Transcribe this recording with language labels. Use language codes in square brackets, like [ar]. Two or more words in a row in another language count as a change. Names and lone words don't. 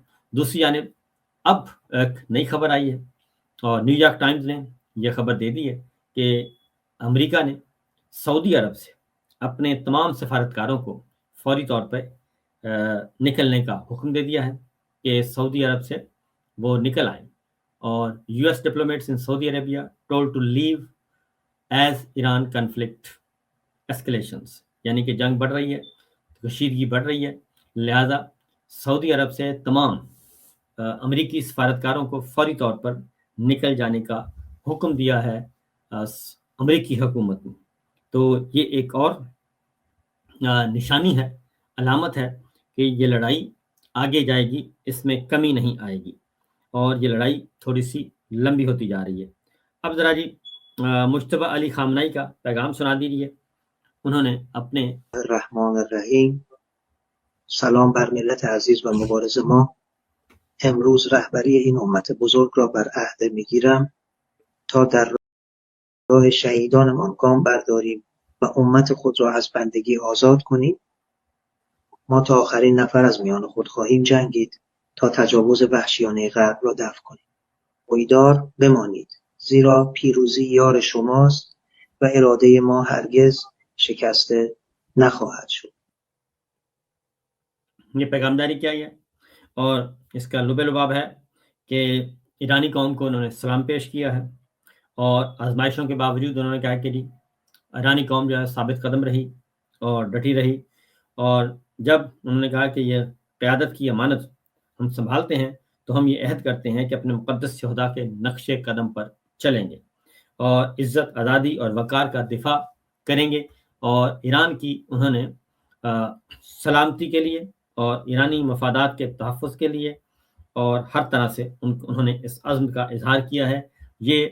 [ur] دوسری جانب اب ایک نئی خبر آئی ہے اور نیو یارک ٹائمز نے یہ خبر دے دی ہے کہ امریکہ نے سعودی عرب سے اپنے تمام سفارتکاروں کو فوری طور پہ نکلنے کا حکم دے دیا ہے کہ سعودی عرب سے وہ نکل آئیں، اور [en] US diplomats in Saudi Arabia told to leave as Iran conflict escalations, [ur] یعنی کہ جنگ بڑھ رہی ہے، کشیدگی بڑھ رہی ہے، لہذا سعودی عرب سے تمام امریکی سفارتکاروں کو فوری طور پر نکل جانے کا حکم دیا ہے امریکی حکومت نے۔ تو یہ ایک اور نشانی ہے، علامت ہے کہ یہ لڑائی آگے جائے گی، اس میں کمی نہیں آئے گی اور یہ لڑائی تھوڑی سی لمبی ہوتی جا رہی ہے۔ اب ذرا جی مجتبی علی خامنہئی کا پیغام سنا دیجیے۔ انہوں نے اپنے [ar] الرحمن الرحیم، [fa] سلام بر ملت عزیز و مبارز ما. امروز رهبری این امت بزرگ را بر عهده میگیرم تا در راه شهیدانمان گام برداریم و امت خود را از بندگی آزاد کنیم. ما تا آخرین نفر از میان خود خواهیم جنگید تا تجاوز وحشیانه غرب را دفع کنیم. پایدار بمانید، زیرا پیروزی یار شماست و اراده ما هرگز شکسته نخواهد شد. [ur] یہ پیغامداری کیا ہے اور اس کا لب لباب ہے کہ ایرانی قوم کو انہوں نے سلام پیش کیا ہے اور آزمائشوں کے باوجود انہوں نے کہا کہ جی ایرانی قوم جو ہے ثابت قدم رہی اور ڈٹی رہی، اور جب انہوں نے کہا کہ یہ قیادت کی امانت ہم سنبھالتے ہیں تو ہم یہ عہد کرتے ہیں کہ اپنے مقدس شہداء کے نقش قدم پر چلیں گے اور عزت، آزادی اور وقار کا دفاع کریں گے، اور ایران کی انہوں نے سلامتی کے لیے اور ایرانی مفادات کے تحفظ کے لیے اور ہر طرح سے انہوں نے اس عزم کا اظہار کیا ہے۔